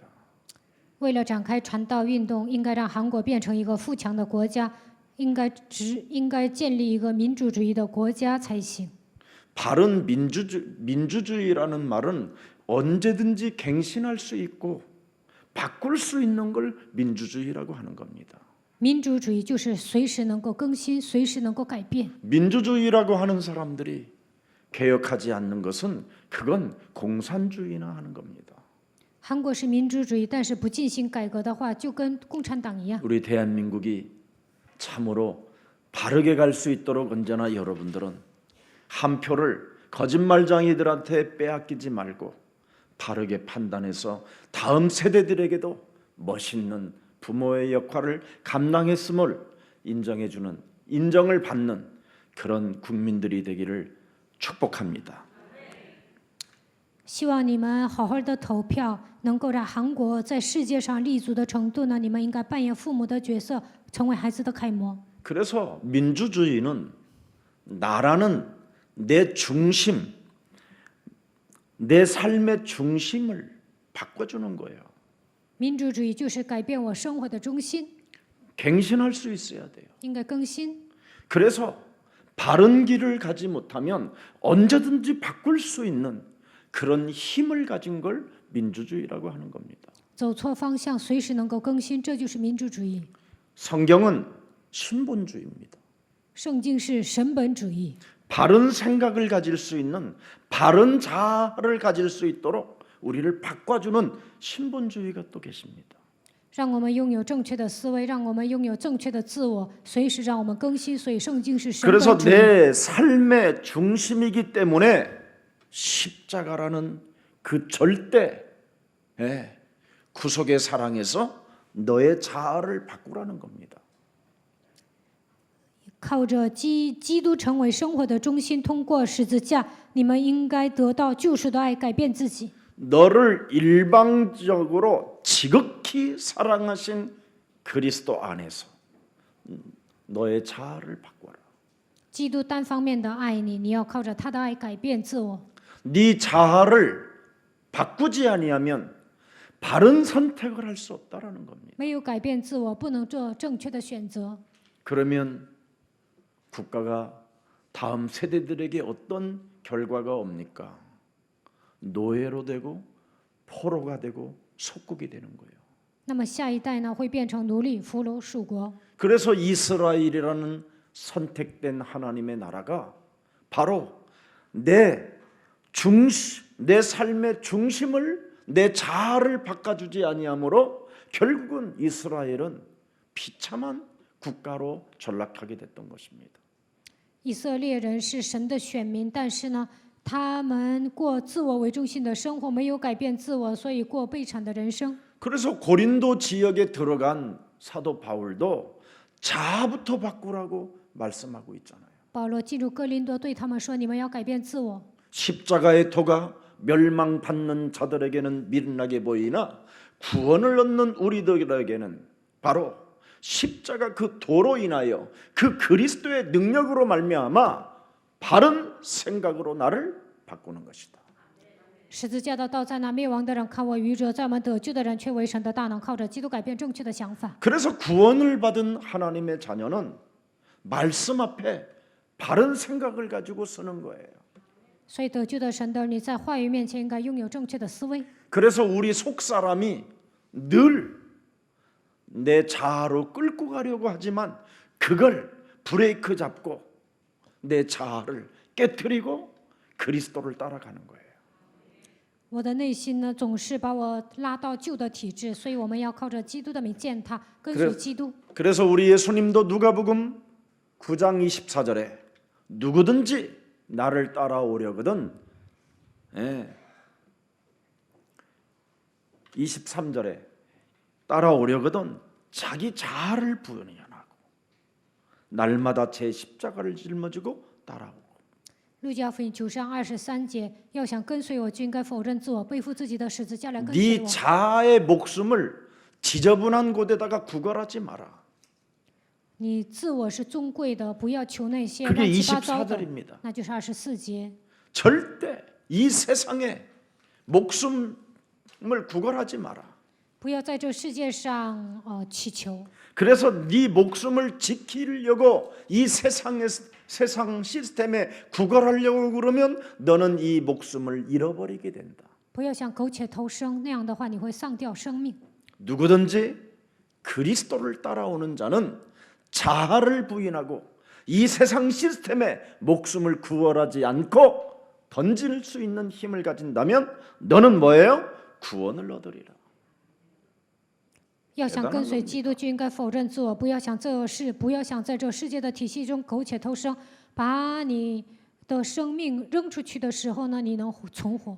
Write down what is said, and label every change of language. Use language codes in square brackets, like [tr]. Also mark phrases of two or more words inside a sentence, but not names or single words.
[zh] 为了展开传道运动，应该让韩国变成一个富强的国家，应该建立一个民主主义的国家才行。 [ko] 바른 민주주의라는 말은 언제든지 갱신할 수 있고 바꿀 수 있는 걸 민주주의라고 하는 겁니다. [zh] 民主主义就是随时能够更新，随时能够改变。 [ko] 민주주의라고 하는 사람들이 개혁하지 않는 것은 그건 공산주의나 하는 겁니다. [zh] 韩国是民主主义，但是不进行改革的话，就跟共产党一样。 [ko] 우리 대한민국이 참으로 바르게 갈 수 있도록 언제나 여러분들은 한 표를 거짓말장이들한테 빼앗기지 말고 바르게 판단해서 다음 세대들에게도 멋있는 부모의 역할을 감당했음을 인정해주는 인정을 받는 그런 국민들이 되기를 축복합니다. [zh] 希望你们好好的投票，能够让韩国在世界上立足的程度呢？你们应该扮演父母的角色，成为孩子的楷模。 [ko] 그래서 민주주의는 나라는 내 중심, 내 삶의 중심을 바꿔주는 거예요. [zh] 民主主义就是改变我生活的中心， [ko] 갱신할 수 있어야 돼요. [zh] 应该更新。 [ko] 그래서 바른 길을 가지 못하면 언제든지 바꿀 수 있는 그런 힘을 가진 걸 민주주의라고 하는 겁니다. [zh] 走错方向，随时能够更新，这就是民主主义。 [ko] 성경은 신본주의입니다. [zh] 圣经是神本主义， [ko] 바른 생각을 가질 수 있는 바른 자아를 가질 수 있도록 우리를 바꿔주는 신본주의가 또 계십니다. [zh] 让我们拥有正确的思维，让我们拥有正确的自我，随时让我们更新。所以圣经是神 그래서 本主义。 [ko] 내 삶의 중심이기 때문에 십자가라는 그 절대 구속의 사랑에서 너의 자아를 바꾸라는 겁니다. [zh] 靠着基督成为生活的中心，通过十字架，你们应该得到救赎的爱，改变自己。 [ko] 너를 일방적으로 지극히 사랑하신 그리스도 안에서 너의 자아를 바꿔라. [zh] 基督单方面的爱你，你要靠着他的爱改变自我。 [ko] 네 자아를 바꾸지 아니하면 바른 선택을 할 수 없다라는 겁니다. [zh] 没有改变自我，不能做正确的选择。 [ko] 그러면 국가가 다음 세대들에게 어떤 결과가 옵니까? 노예로 되고 포로가 되고 속국이 되는 거예요. [zh] 那么下一代呢，会变成奴隶、俘虏、属国。 [ko] 그래서 이스라엘이라는 선택된 하나님의 나라가 바로 내 삶의 중심을 내 자아를 바꿔주지 아니하므로 결국은 이스라엘은 비참한 국가로 전락하게 됐던 것입니다. [zh] 以色列人是神的选民，但是呢，他们过自我为中心的生活，没有改变自我，所以过悲惨的人生。 [ko] 그래서 고린도 지역에 들어간 사도 바울도 자아부터 바꾸라고 말씀하고 있잖아요. [zh] 保罗进入哥林多，对他们说：“你们要改变自我。 [ko] 십자가의 도가 멸망받는 자들에게는 미련하게 보이나 구원을 얻는 우리들에게는 바로 십자가 그 도로 인하여 그 그리스도의 능력으로 말미암아 바른 생각으로 나를 바꾸는 것이다. [zh] 十字架的道在那灭亡的人看为愚者，在我们得救的人却为神的大能，靠着基督改变正确的想法。 [ko] 그래서 구원을 받은 하나님의 자녀는 말씀 앞에 바른 생각을 가지고 쓰는 거예요. [zh] 所以得救的神的你在话语面前应该拥有正确的思维。 [ko] 그래서 우리 속사람이 늘 내 자아로 끌고 가려고 하지만 그걸 브레이크 잡고 내 자아를 깨트리고 그리스도를 따라가는 거예요. [zh] 我的内心呢，总是把我拉到旧的体制，所以我们要靠着基督的名践踏，跟随基督。 [ko] 그래서 우리 예수님도 누가복음 9장 24절에 누구든지 나를 따라오려거든 23절에 따라오려거든 자기 자아를 부인하고 날마다 제 십자가를 짊어지고 따라오고. [zh] 路加福音9章23节，要想跟随我，就应该否认自我，背负自己的十字架来跟随 네 我。 [ko] 자아의 목숨을 지저분한 곳에다가 구걸하지 마라. [zh] 你自我是尊贵的，不要求那些 그게 乱七八糟的 [ko] 24절입니다. 。 [zh] 那就是24节， [ko] 절대 이 세상에 목숨을 구걸하지 마라. [zh] 不要在这世界上祈求。 [ko] 그래서 네 목숨을 지키려고 이 세상 시스템에 구걸하려고 그러면 너는 이 목숨을 잃어버리게 된다. [zh] 不要想苟且偷生，那样的话你会丧掉生命。 [ko] 누구든지 그리스도를 따라오는 자는 자아를 부인하고 이 세상 시스템에 목숨을 구걸하지 않고 던질 수 있는 힘을 가진다면 너는 뭐예요? 구원을 얻으리라. [zh] 要想跟随基督，就应该否认自我，不要想这事，不要想在这世界的体系中苟且偷生，把你的生命扔出去的时候呢，你能存活。